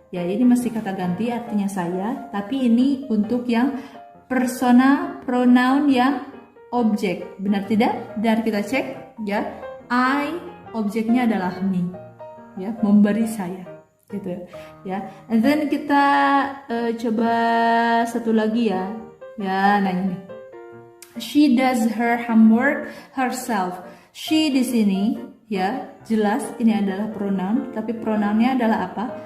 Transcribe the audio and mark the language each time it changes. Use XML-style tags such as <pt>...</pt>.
<id>Ya, ini masih kata ganti artinya saya, tapi ini untuk yang personal pronoun yang objek, benar tidak? Dan kita cek, ya, I objeknya adalah me, ya, memberi saya, gitu, ya.</id> <en>And then</en> <id>kita coba satu lagi ya, nah ini,</id> <en>she does her homework herself.</en> <id>She di sini, ya, jelas ini adalah pronoun, tapi pronounnya adalah apa?</id>